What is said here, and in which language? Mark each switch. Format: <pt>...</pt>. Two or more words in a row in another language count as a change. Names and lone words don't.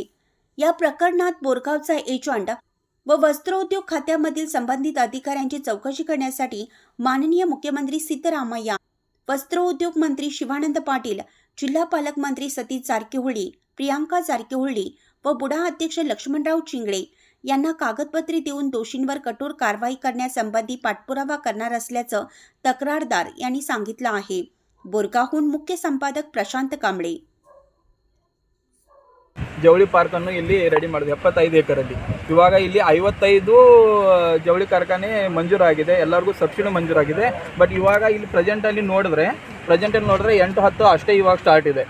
<mr>या प्रकरणात बोरगावचा एजंट व वस्त्रोद्योग खात्यामधील संबंधित अधिकाऱ्यांची चौकशी करण्यासाठी माननीय मुख्यमंत्री सिद्धरामय्या, वस्त्रोद्योग मंत्री शिवानंद पाटील, जिल्हा पालकमंत्री सतीश जारकिहोळी, प्रियांका जारकिहोळी व बुडा अध्यक्ष लक्ष्मणराव चिंगळे यांना कागदपत्रे देऊन दोषींवर कठोर कारवाई करण्यासंबंधी पाठपुरावा करणार असल्याचं तक्रारदार यांनी सांगितलं आहे. बोरगावहून मुख्य संपादक ಪ್ರಶಾಂತ್ ಕಾಂಬ್ಳೆ.</mr> <kn>ಜವಳಿ ಪಾರ್ಕನ್ನು ಇಲ್ಲಿ ರೆಡಿ ಮಾಡಿದೆ 75 ಎಕರಲ್ಲಿ. ಇವಾಗ ಇಲ್ಲಿ 55 ಜವಳಿ ಕಾರ್ಖಾನೆ ಮಂಜೂರಾಗಿದೆ, ಎಲ್ಲರಿಗೂ ಸಬ್ಸಿಡಿ ಮಂಜೂರಾಗಿದೆ. ಬಟ್ ಇವಾಗ ಇಲ್ಲಿ ಪ್ರೆಸೆಂಟಲ್ಲಿ ನೋಡಿದ್ರೆ 8-10 ಅಷ್ಟೇ ಇವಾಗ ಸ್ಟಾರ್ಟ್ ಇದೆ.</kn>